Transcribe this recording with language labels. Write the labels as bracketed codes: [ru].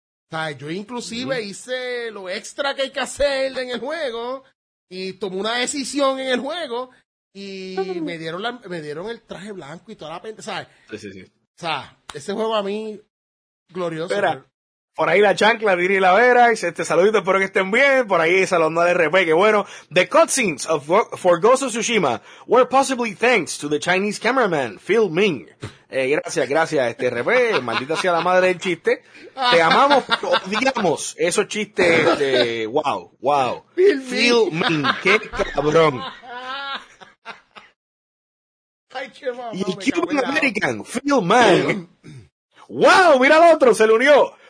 [es] O sea, yo inclusive hice lo extra que hay que hacer en el juego y tomé una decisión en el juego y me dieron el traje blanco y toda la pendeja, ¿sabes? Sí, sí, sí. O sea, ese juego a mí, glorioso. Espera, por ahí la chancla, Diri la Vera, y este saludito, espero que estén bien, por ahí saludando al RP, que bueno. [en] The cutscenes of For Ghost of Tsushima were possibly thanks to the Chinese cameraman, Phil Ming. [es] Gracias, este RP, maldita sea la madre del chiste. Te amamos, odiamos esos chistes, wow. Phil Ming, qué cabrón. Ay, qué mamá, y Cuban American, Phil Ming. Wow, mira el otro, se le unió.